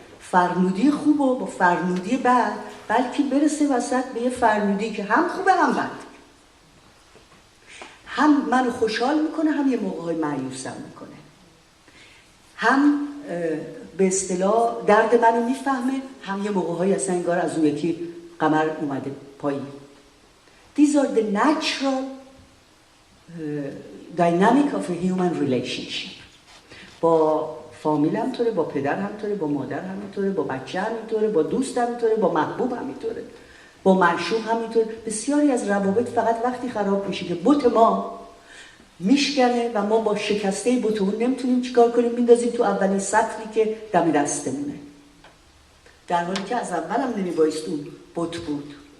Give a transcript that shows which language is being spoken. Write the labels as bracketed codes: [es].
[fa] فرنودی خوب و با فرنودی بد، بلکه برسه وسط به یه فرنودی که هم خوبه هم بد، هم منو خوشحال میکنه هم یه موقع‌های مایوسم میکنه، هم به اصطلاح درد منو میفهمه، هم یه موقع‌های اصلا انگار از اون یکی قمر اومده پایین. [en] These are the natural dynamic of a human relationship. [fa] با فامیل همطوره، با پدر همطوره، با مادر همینطوره، با بچه همینطوره، با دوست همینطوره، با محبوب همینطوره، با معشوق همینطوره. بسیاری از روابط فقط وقتی خراب میشه که بت ما میشکنه و ما با شکسته بت اون نمیتونیم چیکار کنیم، میندازیم تو اولین سطری که دم دستمونه، در حالی که از اول هم نمیبایست اون بت بود.